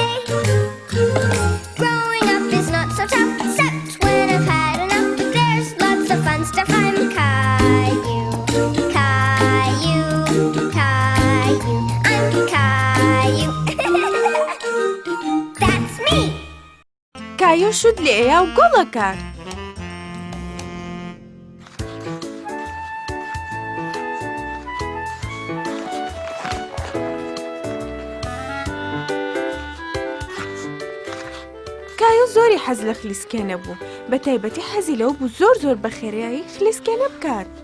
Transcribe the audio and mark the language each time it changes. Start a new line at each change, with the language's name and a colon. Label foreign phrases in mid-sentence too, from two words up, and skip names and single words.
English: Growing up is not so tough, except when I've had enough. There's lots of fun stuff. I'm Caillou. Caillou, Caillou, I'm Caillou. That's me.
Central Kurdish: کایۆ شود لە ئێیا و گۆڵەکە. کایۆ زۆری حەز لە خلیسکێنە بوو، بە تایبەتی حەزی لەوە بوو زۆر بە خێرایی خلیسکێنە بکات.